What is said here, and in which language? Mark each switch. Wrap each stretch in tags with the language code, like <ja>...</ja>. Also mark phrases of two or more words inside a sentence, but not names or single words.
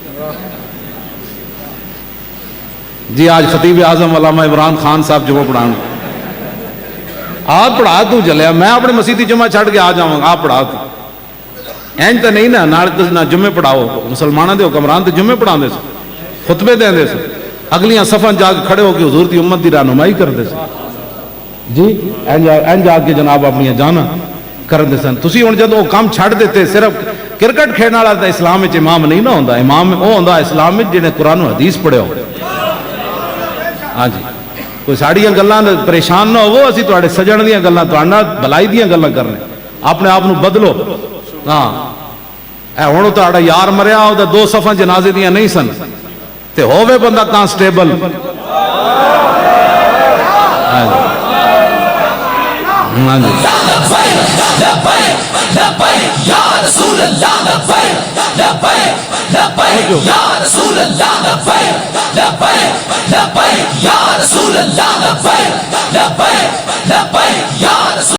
<pa>جی آج خطیب اعظم علامہ عمران خان صاحب جمعہ پڑھاؤں آپ پڑھا تو چلے میں اپنے مسیحی جمعہ چھڑ کے آ جاؤں گا آپ پڑھا تو اینج تو نہیں نا نہ جمعے پڑھاؤ مسلمانوں دے حکمران تے جمعے پڑھا دے سو خطبے دیں دے سو اگلیاں صفاں جا کے کھڑے ہو کے حضور دی امت دی رہنمائی کر دے سو جی اینج آ کے جناب اپنی جانا کر دے سن تسی ہن جدوں کام چھڑ دیتے صرف کرکٹ کھیلنے والا تے اسلام وچ امام نہیں نہ ہوندا امام وہ ہوندا اسلام وچ جنے قرآن و حدیث پڑھیا ہو ہاں جی کوئی ساڑیاں گلاں پریشان نہ ہوو اسی تواڈے سجن دیاں گلاں تواڈے نال بھلائی دیاں گلاں کرنے اپنے آپ نو بدلو ہاں اے ہن تواڈا یار مریا او تے 2 صفاں جنازے دیاں نہیں سن تے ہووے بندہ کانسٹیبل ہاں جی ہاں جی</pa> <ar>لبیک یا رسول اللہ لبیک لبیک یا رسول اللہ لبیک لبیک یا رسول اللہ لبیک لبیک یا رسول</ar>